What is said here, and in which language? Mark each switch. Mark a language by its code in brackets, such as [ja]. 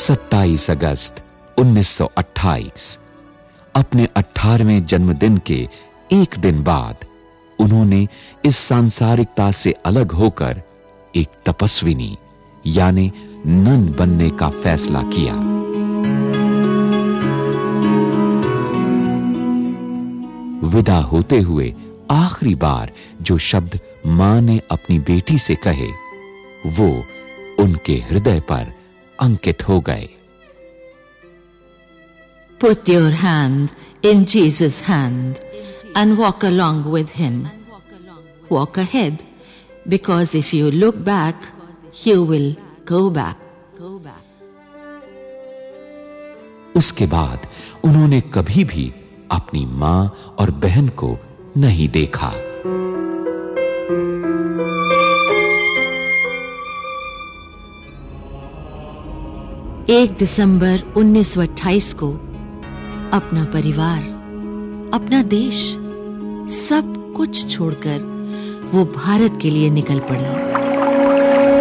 [hi] सत्ताईस अगस्त 1928, अपने 18वें जन्मदिन के एक दिन बाद उन्होंने इस सांसारिकता से अलग होकर एक तपस्विनी यानी नन बनने का फैसला किया। विदा होते हुए आखिरी बार जो शब्द मां ने अपनी बेटी से कहे वो उनके हृदय पर अंकित हो गए। [en] Put your hand in Jesus' hand and walk along with him. Walk ahead, because if you look back, you will go back. [hi] उसके बाद उन्होंने कभी भी अपनी मां और बहन को नहीं देखा। 1 दिसंबर 1928 को अपना परिवार, अपना देश, सब कुछ छोड़कर वो भारत के लिए निकल पड़ी।